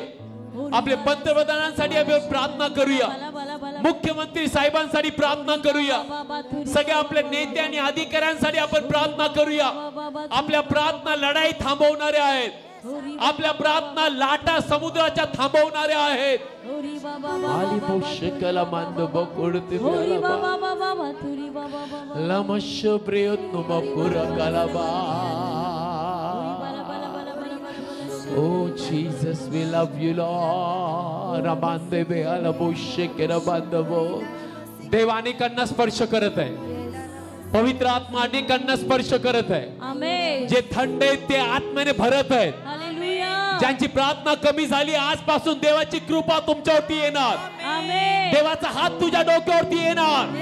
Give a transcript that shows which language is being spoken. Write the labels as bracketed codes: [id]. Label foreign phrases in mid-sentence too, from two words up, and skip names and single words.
[mr] आपले पंतप्रधानांसाठी आपण प्रार्थना करूया. मुख्यमंत्री साहेबांसाठी प्रार्थना करूया. सगळ्या आपल्या नेते आणि अधिकाऱ्यांसाठी आपण प्रार्थना करूया. आपल्या प्रार्थना लढाई थांबवणाऱ्या आहेत. आपल्या प्रार्थना लाटा समुद्राच्या थांबवणाऱ्या आहेत. [en] Oh Jesus, we love you, Lord. Rabande be ala boshe ke rabande bo. [mr] देव अनेकांना स्पर्श करत आहे. पवित्र आत्मा अनेकांना स्पर्श करत आहे. आमेन. जे थंड आहेत ते आत्म्याने भरत आहेत. हालेलुया. ज्यांची प्रार्थना कमी झाली, आजपासून देवाची कृपा तुमच्यावरती येणार. आमेन. देवाचा हात तुझ्या डोक्यावरती येणार.